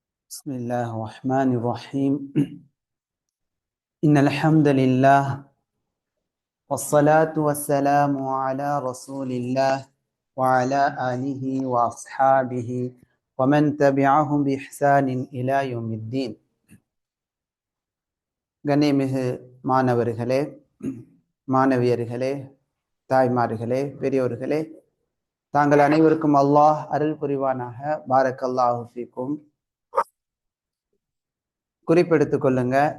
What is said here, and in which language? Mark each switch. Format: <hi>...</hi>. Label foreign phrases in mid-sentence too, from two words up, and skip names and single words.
<ar>بسم الله الرحمن الرحيم إن الحمد لله والصلاة والسلام على رسول الله وعلى آله وأصحابه ومن تبعهم بإحسان إلى يوم الدين.</ar> <ta>கண்ணியமிகு மாணவர்களே, மாணவியர்களே, தாய்மார்களே, பெரியோர்களே, தாங்கள் அனைவருக்கும் அல்லாஹ் அருள் புரிவானாக.</ta> <ar>بارك الله فيكم.</ar> <ta>குறிப்பெடுத்துக் கொள்ளுங்க.</ta>